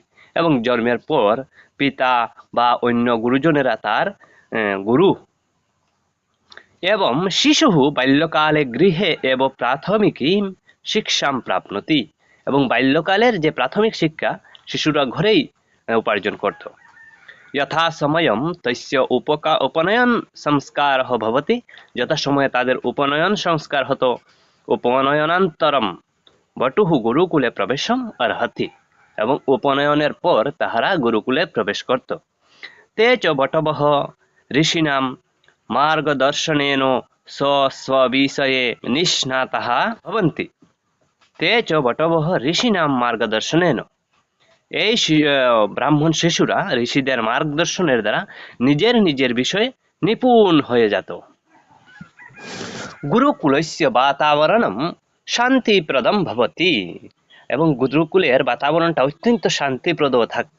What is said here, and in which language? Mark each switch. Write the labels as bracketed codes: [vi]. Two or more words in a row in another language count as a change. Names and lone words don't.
[bn] এবং জন্মের পর পিতা বা অন্য গুরুজনেরা তার গুরু। [sa] এবং শিশুঃ বাল্যকালে গৃহে এব প্রাথমিকীম শিক্ষাম প্রাপ্নতি। [bn] এবং বাল্যকালের যে প্রাথমিক শিক্ষা শিশুরা ঘরেই উপার্জন করত। [sa] यथा समयं तस्य उपनयन संस्कारः भवति, [bn] যথা সময়ে তাদের উপনয়ন সংস্কার হতো, [sa] উপনয়নান্তরম বটুঃ গুরুকুলে প্রবেশম অর্হতি, [bn] এবং উপনয়নের পর তাহারা গুরুকুলে প্রবেশ করত। [sa] ते च बटवः ऋषीणां मार्गदर्शनेन स्वस्वविषये निष्णाताः भवन्ति। ते च बटवः ऋषीणां मार्गदर्शनेन, [bn] এই ব্রাহ্মণ শিশুরা ঋষিদের মার্গদর্শনের দ্বারা নিজের নিজের বিষয়ে নিপুণ হয়ে যেত। [sa] গুরুকুলস্য বাতাবরণম শান্তিপ্রদম ভবতি, [bn] এবং গুরুকুলের বাতাবরণটা অত্যন্ত শান্তিপ্রদ থাকতো।